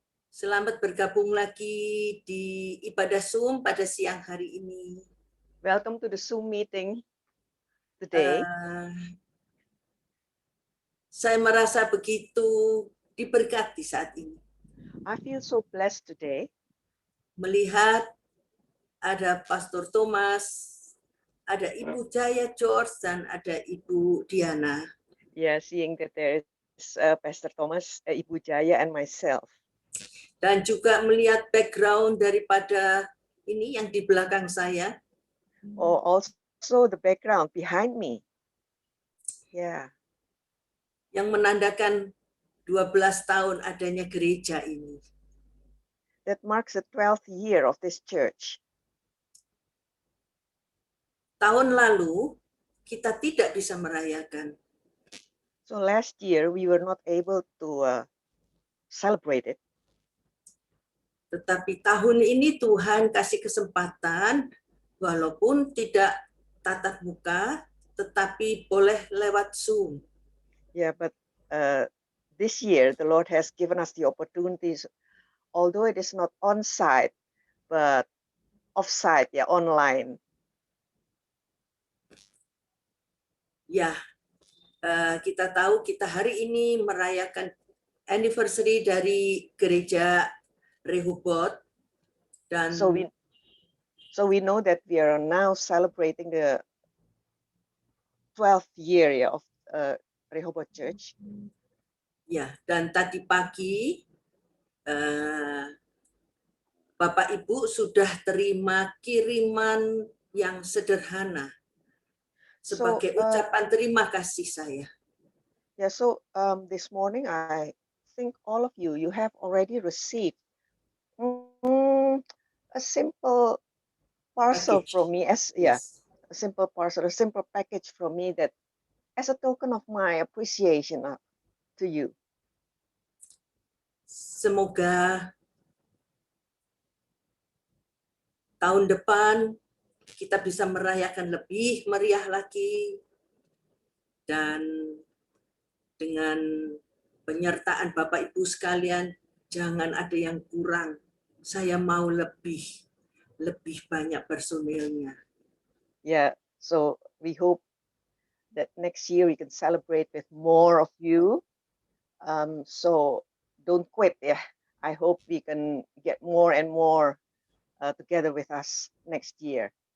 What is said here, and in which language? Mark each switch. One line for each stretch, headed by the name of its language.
Indonesian: Selamat bergabung lagi di ibadah Zoom pada siang hari ini.
English: Welcome to the Zoom meeting today.
Indonesian: Saya merasa begitu diberkati saat ini.
English: I feel so blessed today.
Indonesian: Melihat ada Pastor Thomas, ada Ibu Jaya George, dan ada Ibu Diana.
English: Yeah, seeing that there is Pastor Thomas, Ibu Jaya, and myself.
Indonesian: Dan juga melihat background daripada ini yang di belakang saya.
English: Oh, also the background behind me. Yeah.
Indonesian: Yang menandakan 12 tahun adanya gereja ini.
English: That marks the 12th year of this church.
Indonesian: Tahun lalu kita tidak bisa merayakan.
English: So last year we were not able to celebrate it.
Indonesian: Tetapi tahun ini Tuhan kasih kesempatan, walaupun tidak tatap muka, tetapi boleh lewat Zoom.
English: Yeah, but this year the Lord has given us the opportunities, although it is not on-site, but off-site, yeah, online.
Indonesian: Ya, kita tahu kita hari ini merayakan anniversary dari gereja Rehoboth, dan
English: so we know that we are now celebrating the 12th year of Rehoboth Church.
Indonesian: Ya, dan tadi pagi Bapak Ibu sudah terima kiriman yang sederhana sebagai ucapan terima kasih saya.
English: Yeah, so this morning I think all of you have already received a simple parcel Package. from me, as Yes. a simple parcel, a simple package from me, that as a token of my appreciation to you.
Indonesian: Semoga tahun depan kita bisa merayakan lebih meriah lagi, dan dengan penyertaan Bapak Ibu sekalian, jangan ada yang kurang. Saya mau lebih banyak personilnya.
English: Yeah, so we hope that next year we can celebrate with more of you. So don't quit. Yeah, I hope we can get more and more together with us next year.